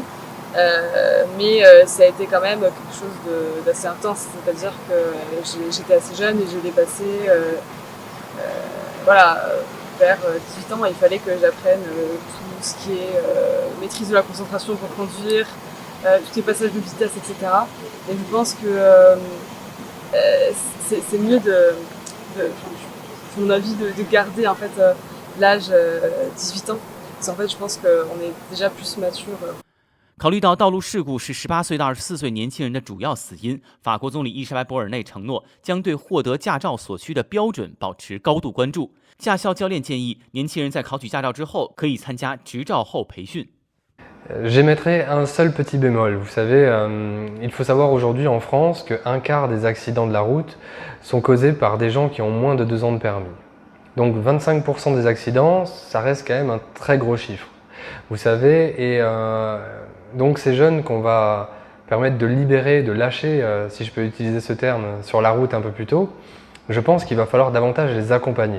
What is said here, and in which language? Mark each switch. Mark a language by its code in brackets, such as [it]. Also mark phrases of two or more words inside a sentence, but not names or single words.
[fr] Mais ça a été quand même quelque chose d'assez intense, c'est-à-dire que j'étais assez jeune et je l'ai passé vers 18 ans, et il fallait que j'apprenne tout ce qui est maîtrise de la concentration pour conduire, tous les passages de vitesse, etc. Et je pense que c'est mieux à mon avis, de garder en fait l'âge 18 ans, parce qu'en fait je pense qu'on est déjà plus mature. [zh] 考虑到道路事故是18岁到24岁年轻人的主要死因，法国总理伊丽莎白·博尔内承诺将对获得驾照所需的标准保持高度关注。驾校教练建议，年轻人在考取驾照之后可以参加执照后培训。 [fr] J'émettrai un seul petit bémol. Vous savez, il faut savoir aujourd'hui en France qu'un quart des accidents de la route sont causés par des gens qui ont moins de 2 ans de permis. Donc 25% des accidents, ça reste quand même un très gros chiffre. Vous savez, et donc ces jeunes qu'on va permettre de libérer, de lâcher, si je peux utiliser ce terme, sur la route un peu plus tôt, je pense qu'il va falloir davantage les accompagner.